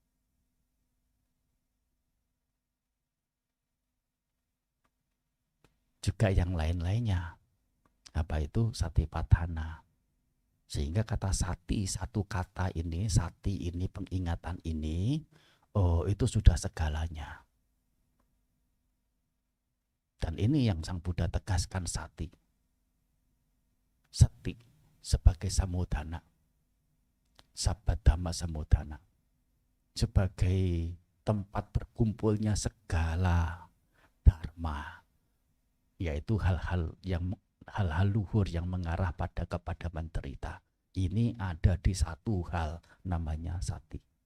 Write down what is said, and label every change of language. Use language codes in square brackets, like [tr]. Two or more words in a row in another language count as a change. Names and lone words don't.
[id] Juga yang lain-lainnya. Apa itu? Satipadhana. Sehingga kata sati, satu kata ini, sati ini, pengingatan ini, itu sudah segalanya. Dan ini yang Sang Buddha tegaskan, sati. Sati sebagai samudana. [pi] Sabbadhamma samudana. [id] Sebagai tempat berkumpulnya segala dharma. Yaitu hal-hal luhur yang mengarah kepada menderita. Ini ada di satu hal, namanya sati.